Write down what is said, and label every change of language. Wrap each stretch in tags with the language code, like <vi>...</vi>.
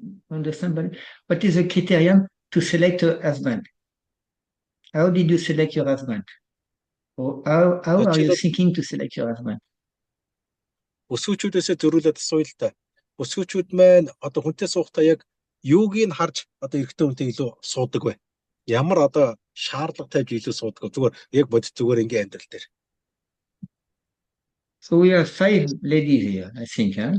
<en>Understand? What is the criterium to select a husband? How did you select your husband? Or how are you thinking to select your husband?</en> <mn>Өсвүүчүүдээсээ зөрүүлээд асууя л та. Өсвүүчүүд маань одоо хүнтэй суухдаа яг юуг нь харж одоо эрэгтэй хүнтэй илүү суудаг вэ? Ямар одоо шаардлага тавьж илүү суудаг вэ? Зүгээр яг бодит зүгээр ингийн амьдрал дээр.</mn> <en>So we have 5 ladies here, I think.</en>